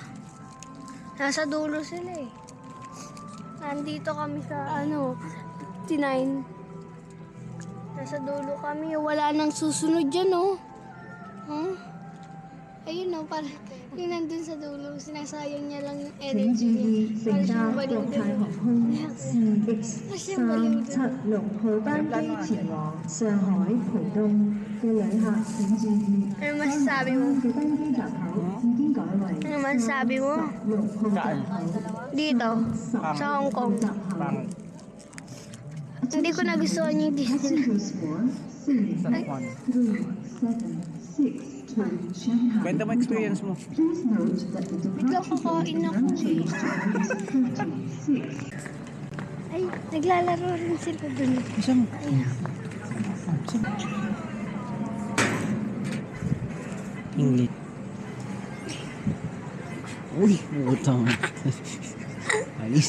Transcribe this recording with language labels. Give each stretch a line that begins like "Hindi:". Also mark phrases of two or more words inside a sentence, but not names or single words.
Filipino: Nasa dulo sila eh. Nandito kami sa T9. Nasa dulo kami. Wala nang susunod dyan oh. Huh? Ayun oh, parang yung nandun sa dulo. Sinasayang niya lang yung energy niya. Parang siyang baliw din. 4 Siyang baliw din.
Cantonese: 376 號班機前往上海浦東嘅旅客請注意，
Filipino: Ano masasabi mo?
Cantonese: 嘅登機閘口已經改為
Filipino: Ano masasabi mo?
Cantonese: 6號閘口。
Filipino: Dito, sa Hong Kong. Hindi ko nagustuhan yung Disneyland.
English: Passengers for 4, 3, 7, 6 to Shanghai.
Filipino: Kwenta mo experience mo.
English: Please note that the
Filipino: Biglang
English: departure
Filipino: kakain ako eh.
English: change is 36.
Filipino: Ay, naglalaro rin sila dun. Isang. English. Uy, utang. Alis.